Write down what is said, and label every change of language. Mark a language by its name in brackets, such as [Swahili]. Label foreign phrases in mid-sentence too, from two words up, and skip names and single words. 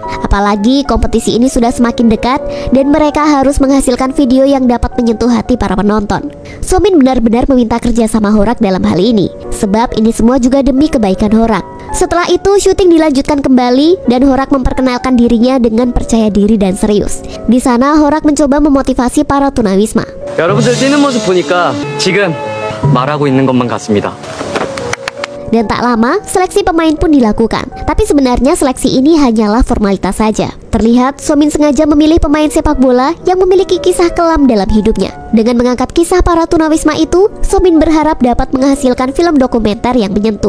[Indonesian] Apalagi kompetisi ini sudah semakin dekat dan mereka harus menghasilkan video yang dapat menyentuh hati para penonton. So-min benar-benar meminta kerja sama Horak dalam hal ini, sebab ini semua juga demi kebaikan Horak. Setelah itu syuting dilanjutkan kembali dan Horak memperkenalkan dirinya dengan percaya diri dan serius. Di sana Horak mencoba memotivasi para tunawisma. [Korean] 여러분들 뛰는 모습 보니까 지금 말하고 있는 것만 같습니다. [Indonesian] Dan tak lama, seleksi pemain pun dilakukan. Tapi sebenarnya seleksi ini hanyalah formalitas saja. Terlihat So-min sengaja memilih pemain sepak bola yang memiliki kisah kelam dalam hidupnya. Dengan mengangkat kisah para tunawisma itu, So-min berharap dapat menghasilkan film dokumenter yang menyentuh.